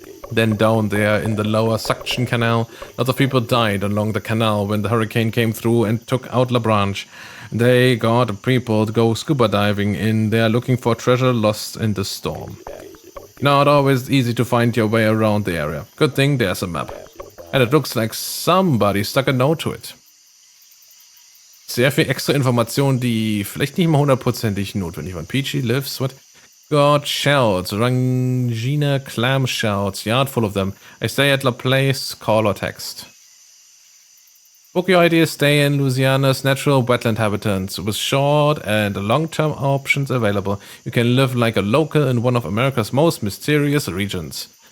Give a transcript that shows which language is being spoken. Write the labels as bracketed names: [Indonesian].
[English] Then down there in the lower suction canal, lots of people died along the canal when the hurricane came through and took out La Branche. They got people to go scuba diving in there looking for treasure lost in the storm. Not always easy to find your way around the area. Good thing there's a map. And it looks like somebody stuck a note to it. [German] Sehr viel extra Informationen, die vielleicht nicht mal hundertprozentig notwendig waren. [English] Peachy lives, what? Got shells, Rangina clam shells, yard full of them. I stay at La Place, call or text. Book your ideas, stay in Louisiana's natural wetland habitats with short and long-term options available. You can live like a local in one of America's most mysterious regions.